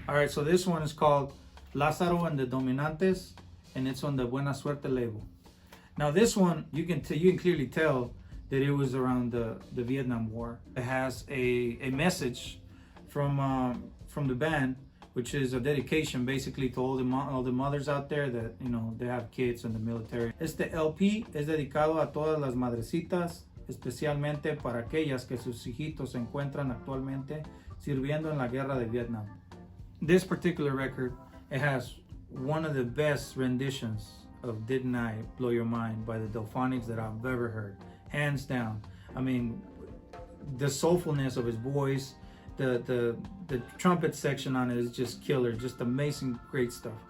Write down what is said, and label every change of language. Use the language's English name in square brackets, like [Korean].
[English] So this one is called Lázaro and the Dominantes, and it's on the Buena Suerte label. Now this one, you can clearly tell that it was around the Vietnam War. It has a message from the band, which is a dedication basically to all the mothers out there that they have kids in the military. [Spanish] Este LP es dedicado a todas las madrecitas, especialmente para aquellas que sus hijitos se encuentran actualmente sirviendo en la guerra de Vietnam. [English] This particular record, it has one of the best renditions of Didn't I Blow Your Mind by the Delphonics that I've ever heard, hands down. I mean, the soulfulness of his voice, the trumpet section on it is just killer, just amazing, great stuff.